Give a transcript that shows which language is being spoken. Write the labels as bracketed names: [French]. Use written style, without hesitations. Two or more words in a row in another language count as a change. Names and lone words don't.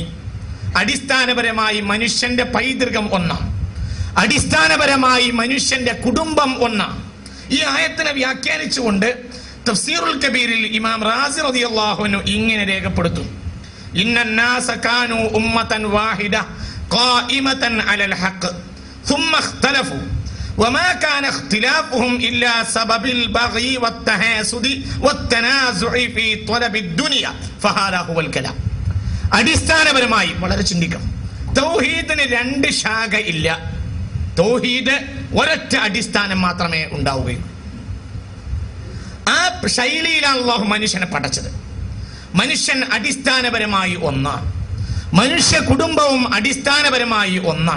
[Malayalam] അടിസ്ഥാനപരമായി മനുഷ്യന്റെ പൈതൃകം ഒന്നാണ്, അടിസ്ഥാനപരമായി മനുഷ്യന്റെ കുടുംബം ഒന്നാണ്. ഈ ആയത്തിനെ വ്യാഖ്യാനിച്ചുകൊണ്ട് തഫ്സീറുൽ കബീറിൽ ഇമാം റാസി [Arabic] رضي الله عنه [Malayalam] ഇങ്ങനെ രേഖപ്പെടുത്തും, [Arabic] إن الناس كانوا أمة واحدة قائمة على الحق ثم اختلفوا وما كان اختلافهم إلا سبب البغي والتحاسد والتنازع في طلب الدنيا فهذا هو الكلام. [Malayalam] അടിസ്ഥാനപരമായി വളരെ ചിന്തിക്കണം. തൗഹീദിന് രണ്ട് ശാഖ ഇല്ല. തൗഹീദ് ഒരൊറ്റ അടിസ്ഥാനം മാത്രമേ ഉണ്ടാവുകയുള്ളൂ. ആ ശൈലിയിലാണ് അല്ലാഹു മനുഷ്യനെ പടച്ചത്. മനുഷ്യൻ അടിസ്ഥാനപരമായി ഒന്നാണ്, മനുഷ്യ കുടുംബവും അടിസ്ഥാനപരമായി ഒന്നാണ്.